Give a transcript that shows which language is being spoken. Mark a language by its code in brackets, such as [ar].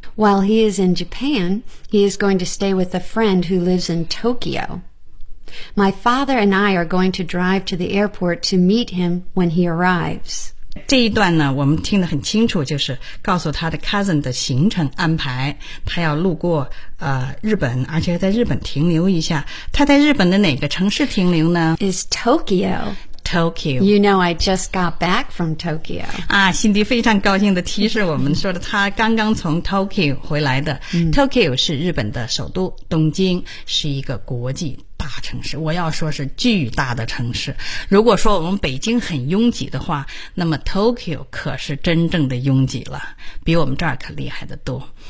[en] While he is in Japan, he is going to stay with a friend who lives in Tokyo. My father and I are going to drive to the airport to meet him when he arrives. [zh] 这一段呢，我们听得很清楚，就是告诉他的 cousin 的行程安排，他要路过日本，而且在日本停留一下。他在日本的哪个城市停留呢？ [en] Is Tokyo. Tokyo. You know, I just got back from Tokyo. [zh] 啊，辛迪非常高兴地提示我们说的，他刚刚从 Tokyo 回来的。 Tokyo 是日本的首都，东京是一个国际大城市，我要说是巨大的城市。如果说我们北京很拥挤的话，那么 Tokyo 可是真正的拥挤了，比我们这儿可厉害得多。